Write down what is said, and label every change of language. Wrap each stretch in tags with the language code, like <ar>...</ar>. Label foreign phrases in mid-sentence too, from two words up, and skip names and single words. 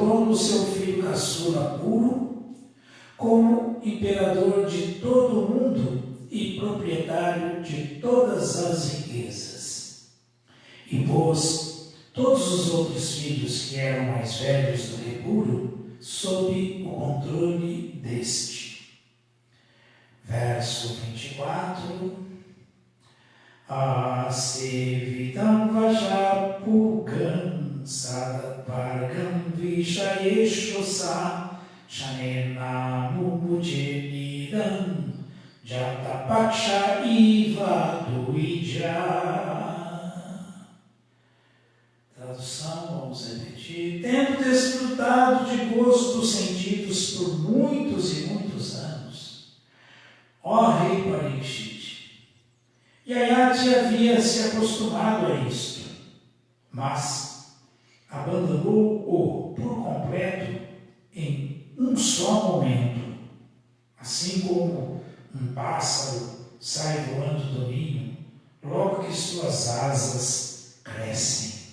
<pt>o seu filho caçula puro como imperador de todo o mundo e proprietário de todas as riquezas. E pôs todos os outros filhos que eram mais velhos do que puro sob o controle deste. Verso 24.</pt> <sa>Asevitam vajapugam sadapargam vishayeshosa shanena mumujemidam jatapaksha iva duija.</sa> <pt>Tradução, vamos repetir. Tendo desfrutado de gozo dos sentidos por muitos e muitos anos, ó rei Parikshit, Yayati havia se acostumado a isto, mas abandonou-o por completo em um só momento, assim como um pássaro sai voando do ninho logo que suas asas crescem.</pt>